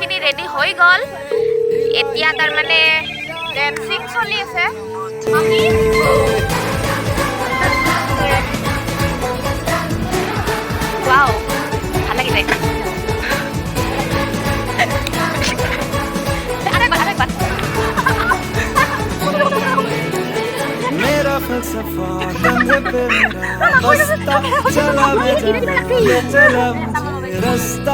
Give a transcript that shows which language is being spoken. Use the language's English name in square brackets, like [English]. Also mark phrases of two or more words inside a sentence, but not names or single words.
[Assamese] ৰেডি হৈ গ'ল এতিয়া তাৰমানে ডেন্সিং চলি আছে আমি ৱাও ভাল লাগিছে আরেকবার [Hindi] मेरा फलसफा कंधे पे मेरा बस्ता चला मैं जाना ले चला मुझे रास्ता